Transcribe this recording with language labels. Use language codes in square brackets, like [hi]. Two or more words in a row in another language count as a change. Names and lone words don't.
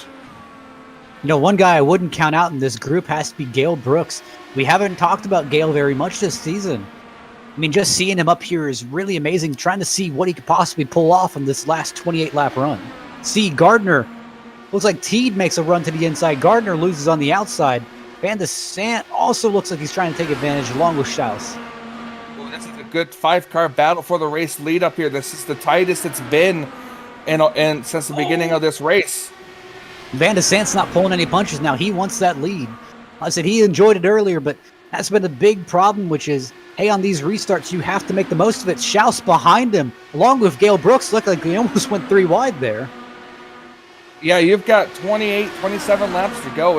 [en] You know, one guy I wouldn't count out in this group has to be Gale Brooks. We haven't talked about Gale very much this season. I mean, just seeing him up here is really amazing, trying to see what he could possibly pull off on this last 28-lap run. See, Gardner, looks like Teed makes a run to the inside. Gardner loses on the outside. Van de Sant also looks like he's trying to take advantage along with Schaus. Well, this is a good 5-car battle for the race lead up here. This is the tightest it's been and since the beginning of this race. Van de Sant's not pulling any punches now. He wants that lead. I said he enjoyed it earlier, but that's been a big problem, which is, hey, on these restarts, you have to make the most of it. Schaus behind him, along with Gale Brooks, looked like he almost went 3 wide there. Yeah, you've got 28, 27 laps to go.